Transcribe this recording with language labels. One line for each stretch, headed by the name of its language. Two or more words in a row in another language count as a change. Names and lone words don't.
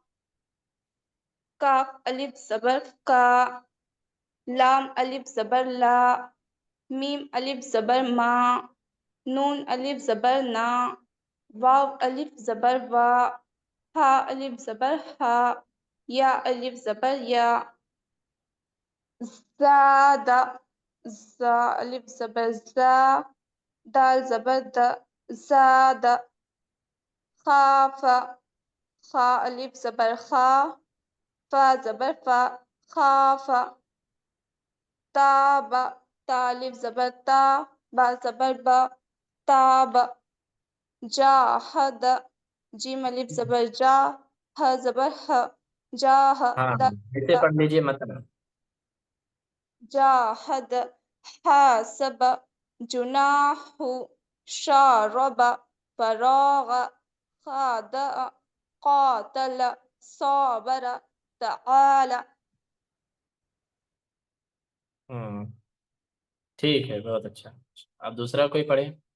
Urdu: کاف الف زبر کا، لام الف زبر لا، میم الف زبر ما، نون الف زبر نا، واو الف زبر وا، ہا الف زبر ہا، یا الف زبر یا، زاد، زا الف زبر زا، دال زبر د، زاد، خاف، خا الف زبر خا، فا زبر فا، خاف، تاب، تا الف زبر تا، با زبر با، تاب، جاہد، جیم الف زبر جا، ہ زبر ہ، جاہ، ہاں ایسے پڑھ لیجیے متن. جاہد،
Arabic: حاسب، جناح، شارب، فراغ، خادع، قاتل، صابر، تعال.
Urdu: ٹھیک ہے، بہت اچھا. اب دوسرا کوئی پڑھے.